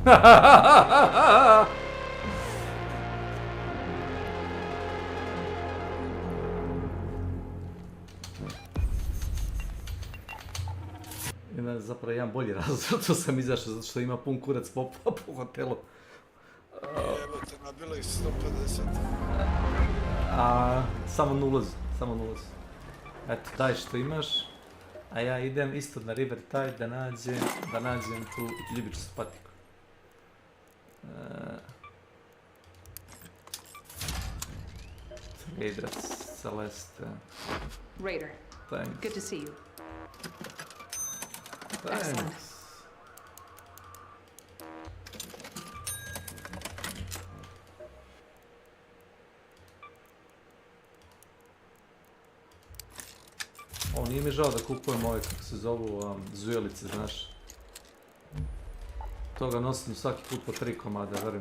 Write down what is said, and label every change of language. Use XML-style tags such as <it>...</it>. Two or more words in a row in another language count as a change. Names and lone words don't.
<sr>Ima zapravo jedan bolji razlog, što sam izašao, zato što ima pun kurac popova po hotelu. Jebote, nabila ih 150. Samo na ulazu. Eto, daj što imaš, a ja idem isto na River Tide da nađem tu ljubičastu patiku.</sr> <en>Trader, Celeste. Raider. Thanks. Good to see you. Thanks.</en> <sr>Nije mi žao da kupujem ove, kako se zovu, zujelice, znaš. Toga nosim svaki put po 3 komada, verujem.</sr>